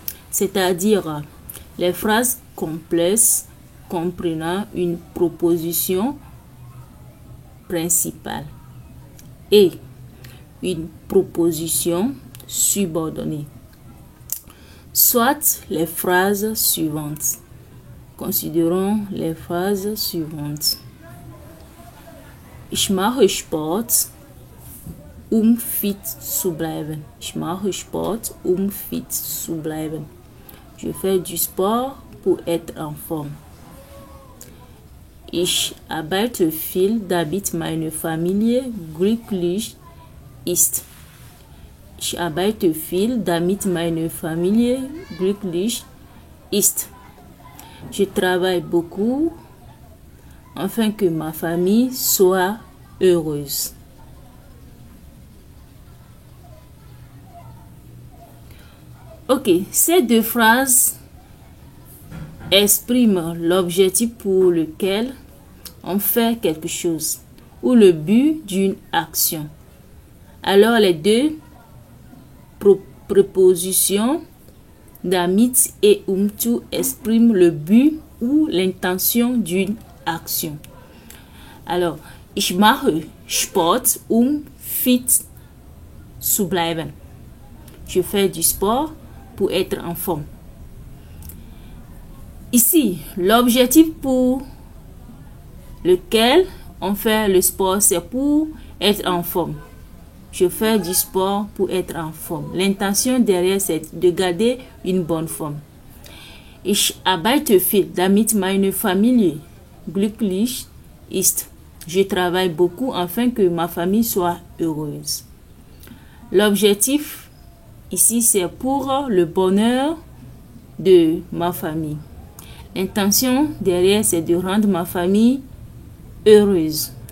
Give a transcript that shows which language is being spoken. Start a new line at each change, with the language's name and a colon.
French: C'est-à-dire les phrases complexes comprenant une proposition principale et une proposition subordonnée. Soit les phrases suivantes. Considérons les phrases suivantes.
German: Ich mache Sport, fit zu bleiben. Ich mache Sport, fit zu bleiben.
French: Je fais du sport pour être en forme.
German: Ich arbeite viel, damit meine Familie glücklich ist. Ich arbeite viel, damit meine Familie glücklich ist.
French: Je travaille beaucoup afin que ma famille soit heureuse. Ok, ces deux phrases expriment l'objectif pour lequel on fait quelque chose ou le but d'une action. Alors les deux prépositions damit et zu expriment le but ou l'intention d'une action. Alors,
German: ich mache Sport, fit zu bleiben.
French: Je fais du sport pour être en forme. Ici, l'objectif pour lequel on fait le sport, c'est pour être en forme. Je fais du sport pour être en forme. L'intention derrière, c'est de garder une bonne forme.
German: Ich arbeite viel, damit meine Familie glücklich ist.
French: Je travaille beaucoup afin que ma famille soit heureuse. L'objectif ici, c'est pour le bonheur de ma famille. L'intention derrière, c'est de rendre ma famille heureuse.